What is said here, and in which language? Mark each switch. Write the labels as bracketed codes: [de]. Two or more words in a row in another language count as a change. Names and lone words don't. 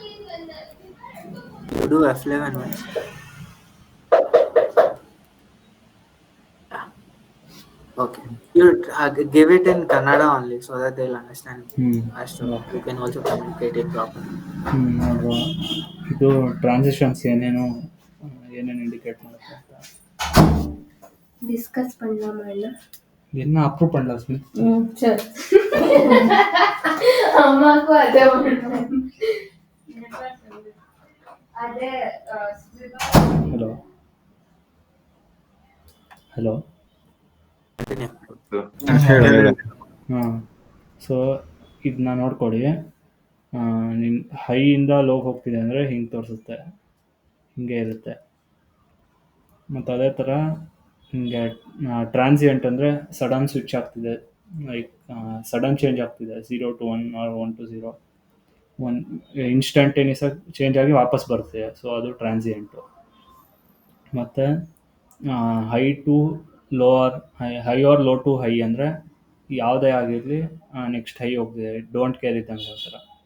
[en] You do F11 once. Okay. You give it in Kannada only so that they'll understand. Faster. ಓಕೆ. You can also communicate it properly. [kn] ನೋಡುವ. ಇದು ಟ್ರಾನ್ಸಿಷನ್ಸ್ ಏನೇನು ಇಂಡಿಕೇಟ್ ಮಾಡುತ್ತೆ ಅಂತ [ta] டிஸ்கஸ் பண்ணலாமா? என்ன அப்ரூவ் பண்ணலாம் சார். சரி. அம்மாக்கும் அதே ಅದೇ [kn] ಹಲೋ ಹಲೋ ಹಾಂ. ಸೊ ಇದನ್ನ ನೋಡ್ಕೊಳ್ಳಿ. ನಿಮ್ಮ ಹೈಯಿಂದ ಲೋಗೆ ಹೋಗ್ತಿದೆ ಅಂದರೆ ಹಿಂಗೆ ತೋರಿಸುತ್ತೆ, ಹಿಂಗೆ ಇರುತ್ತೆ. ಮತ್ತು ಅದೇ ಥರ ಹಿಂಗೆ ಟ್ರಾನ್ಸಿಯೆಂಟ್ ಅಂದರೆ [en] sudden switch [kn] ಆಗ್ತಿದೆ, [en] like sudden change [kn] ಆಗ್ತಿದೆ [en] 0 to 1 or 1 to 0, [kn] ಇನ್ಸ್ಟಂಟೇನಿಯಸ್ ಆಗಿ ಚೇಂಜ್ ಆಗಿ ವಾಪಸ್ ಬರುತ್ತೆ. ಸೊ ಅದು ಟ್ರಾನ್ಸಿಯೆಂಟು. ಮತ್ತು [en] high to lower high or low to high [kn] ಅಂದರೆ ಯಾವುದೇ ಆಗಿರಲಿ [en] next high [kn] ಹೋಗ್ತಿದೆ, [en] don't care [kn] ಇದ್ದಂಗೆ ಆ ಥರ.